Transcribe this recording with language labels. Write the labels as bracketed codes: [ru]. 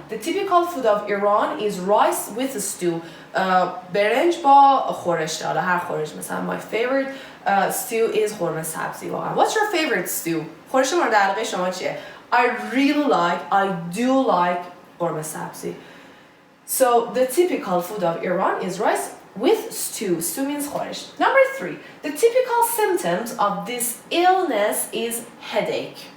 [en] The typical food of Iran is rice with stew. [fa] برنج با خورش. حالا هر خورش، مثلا [en] my favorite stew is [fa] قرمه سبزی واقعا. [en] What's your favorite stew؟ [fa] خورش مورد علاقه شما چیه؟ [en] I do like قرمه سبزی. So the typical food of Iran is rice with stew. Stew means خورش. Number 3. The typical symptoms of this illness is headache.